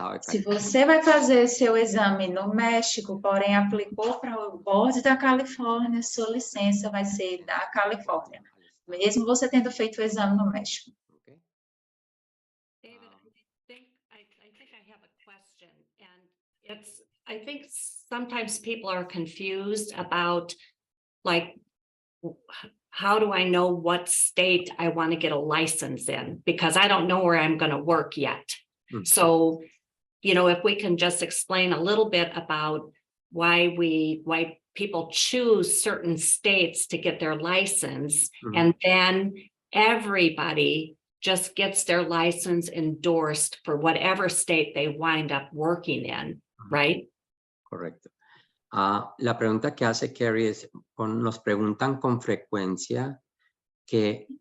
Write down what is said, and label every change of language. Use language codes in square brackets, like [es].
[pt] Se você vai fazer seu exame no México, porém aplicou para o board da Califórnia, sua licença vai ser da Califórnia, mesmo você tendo feito o exame no México. [en] David, I think I have a question, and I think sometimes people are confused about, like, how do I know what state I want to get a license in? Because I don't know where I'm going to work yet. So, if we can just explain a little bit about why people choose certain states to get their license, and then everybody just gets their license endorsed for whatever state they wind up working in, right? [es] Correcto. La pregunta que hace Carrie es, nos preguntan con frecuencia que...